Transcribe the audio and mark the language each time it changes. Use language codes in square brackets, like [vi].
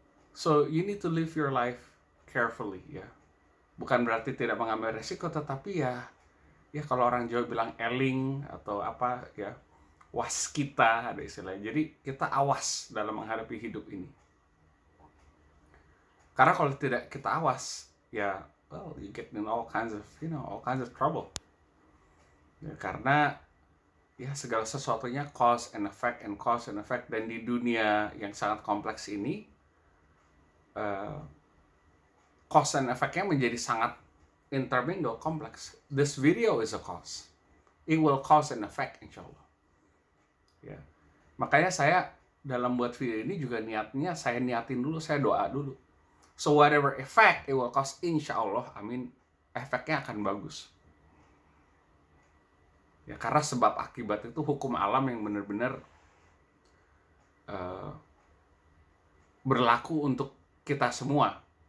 [en] So you need to live your life carefully, ya. [id] Bukan berarti tidak mengambil resiko, tetapi ya kalau orang Jawa bilang eling atau apa ya, waskita ada istilahnya. Jadi kita awas dalam menghadapi hidup ini. Karena kalau tidak kita awas, ya [en] you get in all kinds of trouble. [id] Ya, karena ya segala sesuatunya [en] cause and effect, [id] dan di dunia yang sangat kompleks ini cause and effect-nya menjadi sangat intermingle, kompleks. [en] This video is a cause. It will cause and effect, insya Allah. [id] Ya. Makanya saya dalam buat video ini juga niatnya saya niatin dulu, saya doa dulu. [en] So whatever effect it will cause, insya Allah, amin, [id] efeknya akan bagus. Ya, karena sebab akibat itu hukum alam yang benar-benar berlaku untuk kita semua.